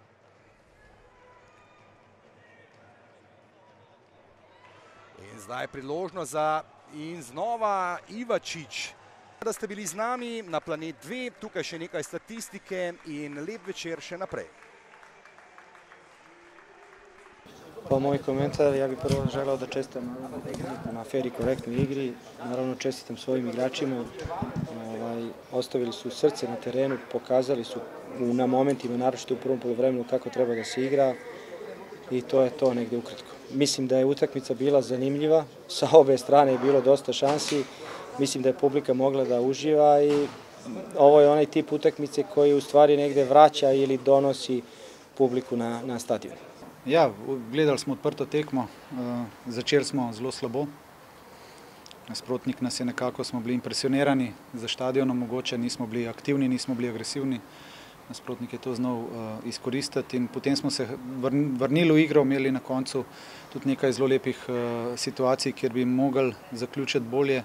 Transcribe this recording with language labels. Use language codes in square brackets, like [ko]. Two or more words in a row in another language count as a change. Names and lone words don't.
[sl] In zdaj priložnost za in znova Ivačič. Da ste bili z nami na Planet 2, tukaj še nekaj statistike in lep večer še naprej. [sr] Pa moj komentar, ja bih prvo želeo da čestitam na fer i korektnoj igri, naravno čestitam svojim igračima, ostavili su srce na terenu, pokazali su na momentima, naročito u prvom poluvremenu, kako treba da se igra i to je to negde ukratko. Mislim da je utakmica bila zanimljiva, sa obe strane je bilo dosta šansi. Mislim da je publika mogla da uživa i ovo je onaj tip utakmice koji u stvari negde vraća ili donosi publiku na stadion. [sl] Ja, gledali smo odprto tekmo, začeli smo zelo slabo. Nasprotnik nas je nekako, smo bili impresionirani za štadionom, mogoče nismo bili aktivni, nismo bili agresivni. Nasprotnik je to znal izkoristiti in potem smo se vrnili v igro, imeli na koncu tudi nekaj zelo lepih situacij, kjer bi mogli zaključiti bolje.